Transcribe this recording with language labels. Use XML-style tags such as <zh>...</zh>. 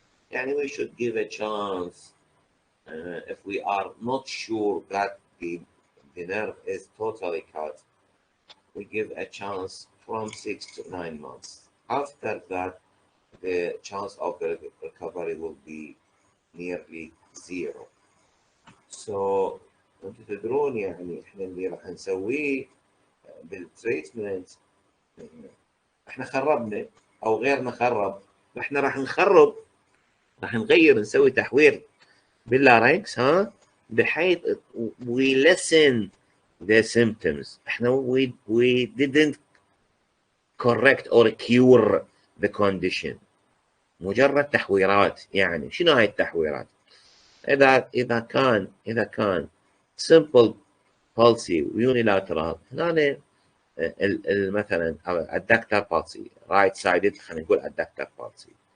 <ar>يعني</ar> <en>we should give a chance if we are not sure that the nerve is totally cut. We give a chance from 6 to 9 months. After that, the chance of the recovery will be nearly zero.</en> <ar>So انتم تدرون يعني احنا اللي راح نسويه بالتريتمنت احنا خربنا او غيرنا خرب، احنا راح نخرب، راح نغير نسوي تحوير باللارynx بحيث</ar> <en>we lessen the symptoms.</en> <ar>احنا</ar> <en>we didn't correct or cure the condition.</en> <ar>مجرد تحويرات. يعني شنو هاي التحويرات؟ إذا كان</ar> <en>simple palsy unilateral</en> <ar>هنا مثلا</ar> <en>adductor palsy right sided</en> <ar>خلينا نقول adductor palsy.</ar>